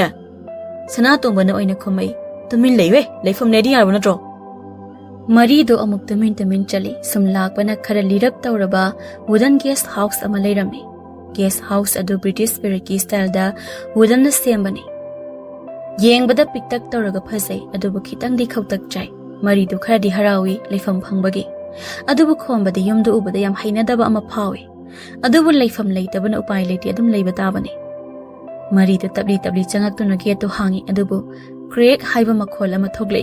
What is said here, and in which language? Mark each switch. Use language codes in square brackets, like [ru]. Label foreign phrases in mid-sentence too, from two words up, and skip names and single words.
[mni] Sanatombana oina khomai. Tumin leiwe leifam nedi yarbo natro. Mari do amuk tumin chali sumlakpana khara lirap tawraba [en] wooden guest house [mni] ama leirame. [en] Guest house [mni] adu [en] British Spirit style [mni] da wooden na sembani. Yengbada piktak tawraga phasai adubu khitang di khautak chai. Mari do khara di harawi leifam phangbagi. Adubu khombada yumdu ubada yam hainadaba ama phawi. Adubu leifam leitabana upai leiti adum leiba tabani. Mari do tabli changaktuna gate to hangi adubu create haiba makhol ama thoglei.